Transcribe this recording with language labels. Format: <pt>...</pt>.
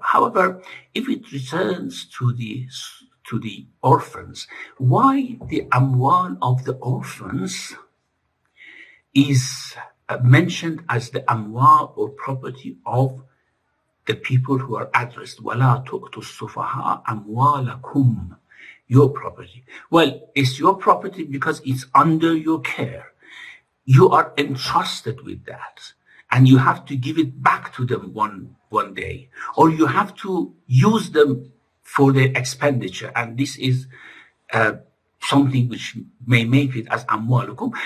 <en>However, if it returns to the orphans, why the amwal of the orphans is mentioned as the amwal or property of the people who are addressed?</en> <ar>وَلَا تُؤْتُوا السُّفَهَاءَ أَمْوَالَكُمْ,</ar> <en>your property. Well, it's your property because it's under your care. You are entrusted with that, and you have to give it back to them one day, or you have to use them for their expenditure, and this is something which may make it as amwalukum.</en>